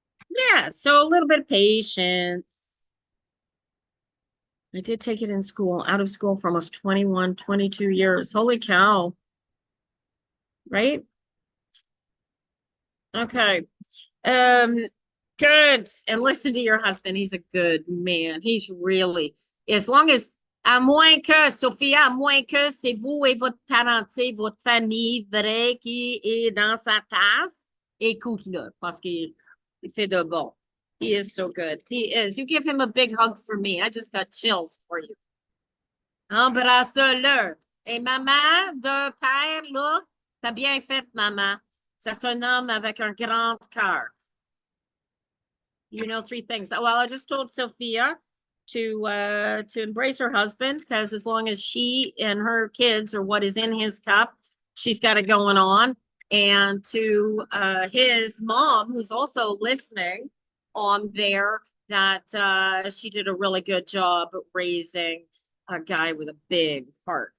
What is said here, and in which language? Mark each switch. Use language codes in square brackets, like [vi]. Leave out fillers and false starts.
[en] Yeah, so a little bit of patience. I did take it in school, out of school for almost 21, 22 years. Holy cow. Right? Okay. Um, good. And listen to your husband. He's a good man. He's really, as long as, [fr] à moins que, Sophia, à moins que c'est vous et votre parenté, votre famille vraie qui est dans sa tasse, écoute-le, parce qu'il fait de bon. [en] He is so good. He is. You give him a big hug for me. I just got chills for you. [fr] Embrasse-le. Et maman, de père, là, t'as bien fait, maman. C'est un homme avec un grand cœur. [en] You know, three things. Well, I just told Sophia to embrace her husband, because as long as she and her kids are what is in his cup, she's got it going on. And to his mom, who's also listening on there, that she did a really good job raising a guy with a big heart.